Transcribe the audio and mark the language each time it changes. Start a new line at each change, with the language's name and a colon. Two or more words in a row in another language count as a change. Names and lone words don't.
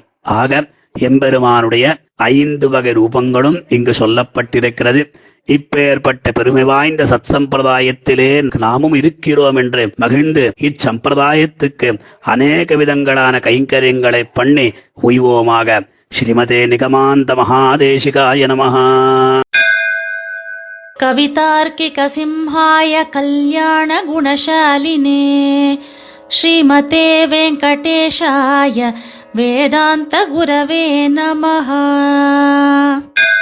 Tamil: ஆக எம்பெருமானுடைய 5 வகை ரூபங்களும் இங்கு சொல்லப்பட்டிருக்கிறது. இப்பேற்பட்ட பெருமை வாய்ந்த சத் சம்பிரதாயத்திலே நாமும் இருக்கிறோம் என்று மகிழ்ந்து இச்சம்பிரதாயத்துக்கு அநேக விதங்களான கைங்கரியங்களை பண்ணி உய்வோமாக.
Sanskrit: श्रीमते निगमान्त महादेशिकाय नमः. कवितार्किक सिंहाय कल्याण गुणशालिने श्रीमते वेङ्कटेशाय वेदान्त गुरवे नमः.